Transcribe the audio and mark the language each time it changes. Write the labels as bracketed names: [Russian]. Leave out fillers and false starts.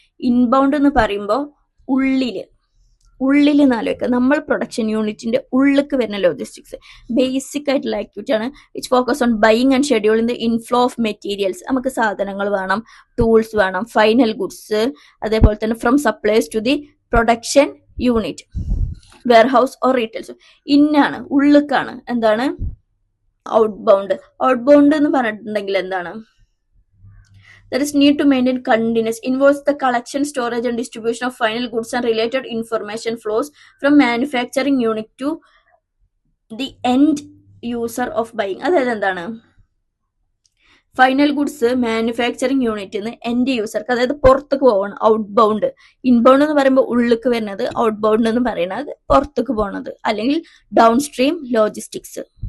[Malayalam] Inbound എന്ന് പറയുമ്പോൾ ഉള്ളിൽ നാലോക്കുക, നമ്മൾ പ്രൊഡക്ഷൻ യൂണിറ്റിന്റെ ഉള്ളിലേക്ക് വരുന്ന ലോജിസ്റ്റിക്സ് ബേസിക് ആയിട്ടുള്ള ആക്ടിവിറ്റി ആണ്. [English] Which focus on buying and scheduling the inflow of materials. [Malayalam] നമുക്ക് സാധനങ്ങൾ വേണം, ടൂൾസ് വേണം, ഫൈനൽ ഗുഡ്സ്, അതേപോലെ തന്നെ [English] From suppliers to the production unit, warehouse or retails. [Malayalam] ഇന്നാണ് ഉള്ളിലേക്കാണ്. എന്താണ് ഔട്ട്ബൗണ്ട് എന്ന് പറഞ്ഞിട്ടുണ്ടെങ്കിൽ എന്താണ് [English] there is need to maintain continuous involves the collection, storage and distribution of final goods and related information flows from manufacturing unit to the end user of buying. [Malayalam] അതായത് എന്താണ് final goods manufacturing യൂണിറ്റിൽ നിന്ന് end യൂസർക്ക്, അതായത് പുറത്തേക്ക് പോകണം. Outbound. Inbound എന്ന് പറയുമ്പോൾ ഉള്ളിലേക്ക് വരുന്നത്, ഔട്ട്ബൗണ്ട് എന്ന് പറയുന്നത് പുറത്തേക്ക് പോകണത്, അല്ലെങ്കിൽ ഡൗൺ സ്ട്രീം ലോജിസ്റ്റിക്സ്.